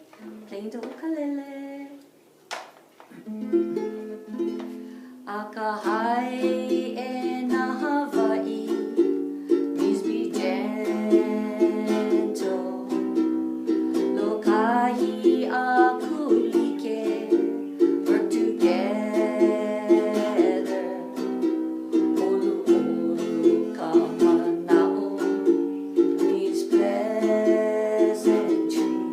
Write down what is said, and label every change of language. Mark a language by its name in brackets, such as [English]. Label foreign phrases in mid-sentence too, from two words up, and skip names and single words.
[English] Playing the ukulele. [Hawaiian] Akahai e na Hawaii [English] means be gentle. [Hawaiian] Lokahi a kulike, [English] work together. [Hawaiian] Olu olu ka manao [English] means pleasantry.